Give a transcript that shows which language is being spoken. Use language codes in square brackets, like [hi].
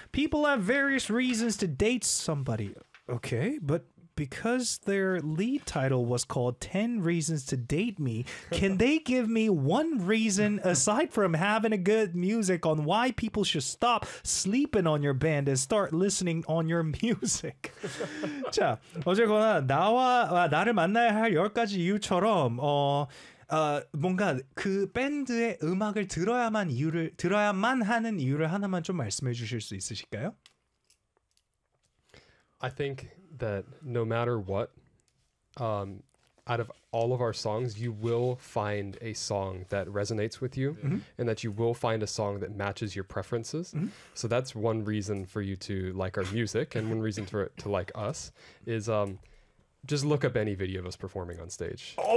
[en] People have various reasons to date somebody. Okay, but because their lead title was called 10 Reasons to Date Me, can they give me one reason, aside from having a good music, on why people should stop sleeping on your band and start listening on your music? [ko] 자, 어쨌거나 나를 만나야 할 10가지 이유처럼 뭔가 그 밴드의 음악을 들어야만 하는 이유를 하나만 좀 말씀해 주실 수 있으실까요? [en] I think that no matter what, out of all of our songs, you will find a song that resonates with you and that you will find a song that matches your preferences. So that's one reason for you to like our music, and one reason for it to like us is just look up any video of us performing on stage.